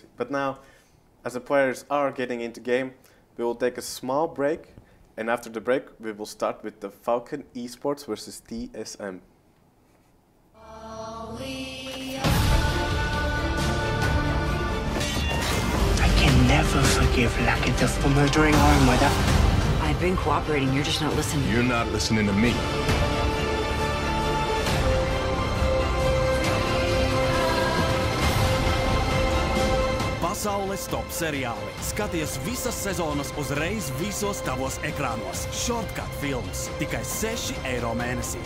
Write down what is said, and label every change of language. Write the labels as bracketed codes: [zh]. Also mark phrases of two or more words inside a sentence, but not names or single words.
[en] But now, as the players are getting into game, we will take a small break, and after the break, we will start with the Falcon eSports versus TSM. All we are. give Lakitus for murdering our mother? I've been cooperating, you're just not listening. You're not listening to me. [lv] Pasaules top seriāli. Skaties visas sezonas uzreiz visos tavos ekrānos. Shortcut films. Tikai 6 eiro mēnesī.